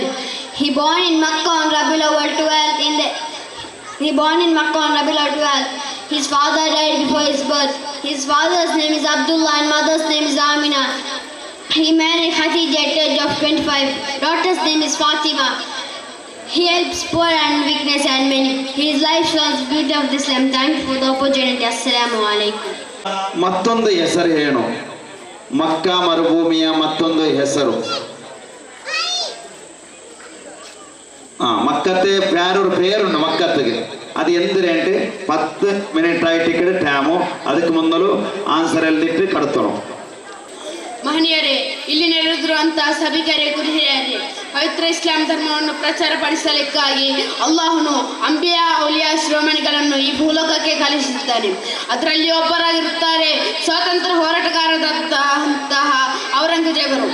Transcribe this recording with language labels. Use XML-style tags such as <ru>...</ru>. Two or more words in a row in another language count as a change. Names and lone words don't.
<en>He born in Makkah on Rabiul Awwal 12 His father died before his birth. His father's name is Abdullah and mother's name is Amina. He married Khadija at the age of 25. Daughter's name is Fatima. He helps poor and weakness and many. His life shows beauty of Islam. Thank you for the opportunity.</en> <ar>السلام عليكم.</ar> <kn>ಮತ್ತೊಂದು ಹೆಸರು ಏನು? ಮಕ್ಕಾ ಮರುಭೂಮಿಯ ಮತ್ತೊಂದು ಹೆಸರು</kn> <ml>മക്കത്തെ വേറൊരു പേരുണ്ട് മക്കത്തേക്ക്. അത് എന്തിനായിട്ട് 10 മിനിറ്റ് ആയിട്ട് ടൈമು.</ml> <kn>ಅದಕ್ಕೆ ಮೊದಲು ಆನ್ಸರ್ ಎಲ್ಲಿಟ್ಟು ಕಡ್ತೋಣ. ಮಹನೀಯರೇ, ಇಲ್ಲಿ ನೆರೆದಿರುವಂತಹ ಸಭಿಕರೇ, ಗುರುಹಿರಿಯರೇ, ಪವಿತ್ರ ಇಸ್ಲಾಂ ಧರ್ಮವನ್ನು ಪ್ರಚಾರಪಡಿಸಲಿಕ್ಕಾಗಿ ಅಲ್ಲಾಹನು</kn> <ar>أنبياء أولياء</ar> <kn>ಶಿರೋಮಣಿಗಳನ್ನು ಈ ಭೂಲೋಕಕ್ಕೆ ಕಳಿಸಿದ್ದಾನೆ. ಅದರಲ್ಲಿ ಒಬ್ಬರಾಗಿರುತ್ತಾರೆ ಸ್ವಾತಂತ್ರ್ಯ ಹೋರಾಟಗಾರರಂತಹ ಔರಂಗಜೇಬರು.</kn>